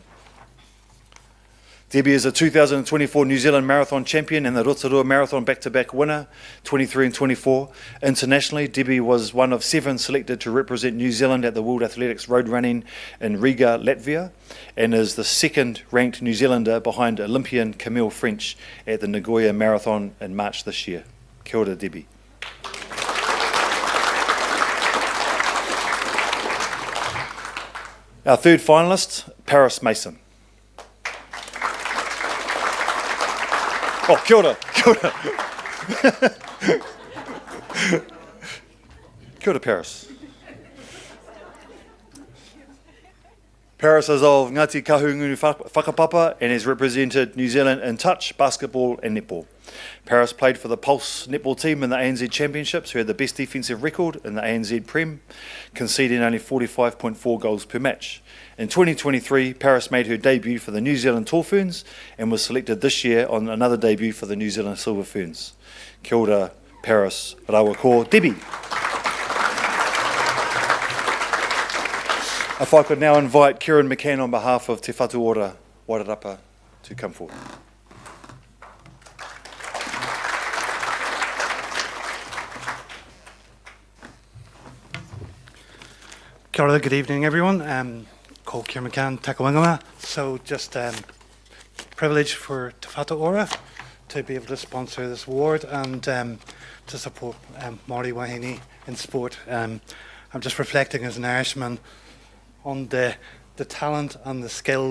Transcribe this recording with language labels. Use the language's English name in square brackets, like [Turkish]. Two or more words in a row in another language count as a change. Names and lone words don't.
[English] Debbie is a 2024 New Zealand Marathon champion and the Rotorua Marathon back-to-back winner, 23 and 24. Internationally, Debbie was one of 7 selected to represent New Zealand at the World Athletics Road Running in Riga, Latvia, and is the second-ranked New Zealander behind Olympian Camille French at the Nagoya Marathon in March this year. [Māori] Kia ora, Debbie. [English] Our third finalist, Paris Mason. [Māori] Oh, kia ora, kia ora. Kia ora, Paris. [English] Paris is of Ngāti Kahungunu Whakapapa and has represented New Zealand in touch, basketball and netball. Paris played for the Pulse netball team in the ANZ Championships, who had the best defensive record in the ANZ Prem, conceding only 45.4 goals per match. In 2023, Paris made her debut for the New Zealand Tall Ferns and was selected this year on another debut for the New Zealand Silver Ferns. [Māori] Kia ora, Paris, rawa ko Debbie. [English] If I could now invite Kieran McCann on behalf of Te Whatu Ora Wairarapa to come forward. [Māori] Kia ora, [English] good evening everyone. Called Kieran McCann, Taka Wangama. So just privilege for Te Whatu Ora to be able to sponsor this award and to support [Māori] Māori wahine [English] in sport. I'm just reflecting as an Irishman on the talent and the skill.